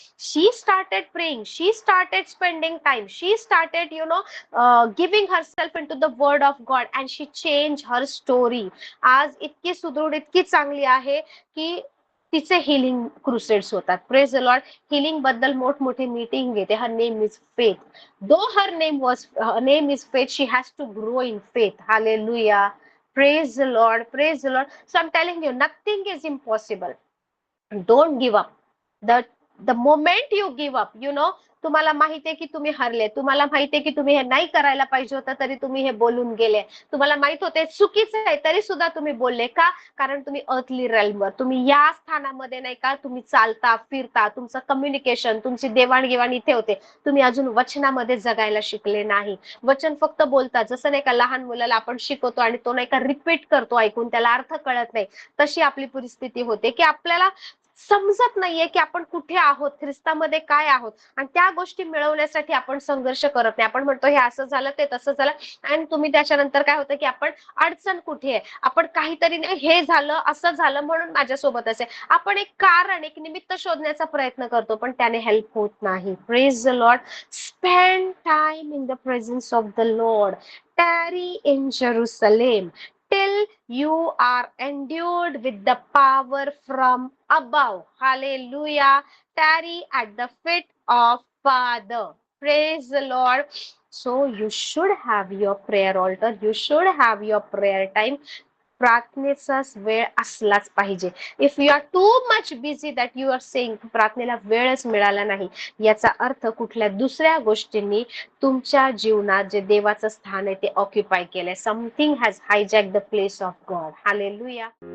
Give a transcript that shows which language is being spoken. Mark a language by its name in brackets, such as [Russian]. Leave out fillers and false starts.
[English] She started praying, she started spending time, she started you know giving herself into the word of God and she change her story. [Marathi] आज इतकी सुदृढ, इतकी चांगली आहे की तिचे हिलिंग क्रुसेड्स होतात. [English] Praise the Lord. [Marathi] हिलिंग बद्दल मोठमोठे मीटिंग घेते. [English] Her name is Faith. Though her name is faith, she has to grow in faith. Hallelujah. Praise the Lord. Praise the Lord. So I'm telling you, nothing is impossible. Don't give up. The moment you give up, you know, [Marathi] तुम्हाला माहिती आहे की तुम्ही हरले, तुम्हाला माहिती आहे की तुम्ही हे नाही करायला पाहिजे होतं, तरी तुम्ही हे बोलून गेले, तुम्हाला माहित होते चुकीचं आहे तरी सुद्धा तुम्ही बोलले का? कारण तुम्ही अर्थली रेल्मवर, तुम्ही या स्थानामध्ये नाही का तुम्ही चालता फिरता, तुमचं कम्युनिकेशन, तुमची देवाणघेवाण इथे होते. तुम्ही अजून वचनामध्ये जगायला शिकले नाही. वचन फक्त बोलतात, जसं नाही का लहान मुलाला आपण शिकवतो आणि तो नाही का रिपीट करतो ऐकून, त्याला अर्थ कळत नाही. तशी आपली परिस्थिती होते की आपल्याला समजत नाहीये की आपण कुठे आहोत, ख्रिस्तामध्ये काय आहोत आणि त्या गोष्टी मिळवण्यासाठी आपण संघर्ष करत नाही. आपण म्हणतो हे असं झालं, ते तसं झालं आणि तुम्ही त्याच्यानंतर काय होतं की आपण अडचण कुठे आहे? आपण काहीतरी नाही हे झालं, असं झालं म्हणून माझ्यासोबत असे. आपण एक कारण, एक निमित्त शोधण्याचा प्रयत्न करतो, पण त्याने हेल्प होत नाही. [English] Praise the Lord. Spend time in the presence of the Lord. Tarry in Jerusalem till you are endued with the power from above. Hallelujah. Tarry at the feet of Father. Praise the Lord. So you should have your prayer altar. You should have your prayer time. [Marathi] प्रार्थनेचाच वेळ असलाच पाहिजे. [English] if you are too much busy that you are saying [Marathi] प्रार्थनेला वेळच मिळाला नाही, याचा अर्थ कुठल्या दुसऱ्या गोष्टींनी तुमच्या जीवनात जे देवाचं स्थान आहे ते ऑक्युपाय केलंय. [English] Something has hijack the place of God. [Marathi] Hallelujah.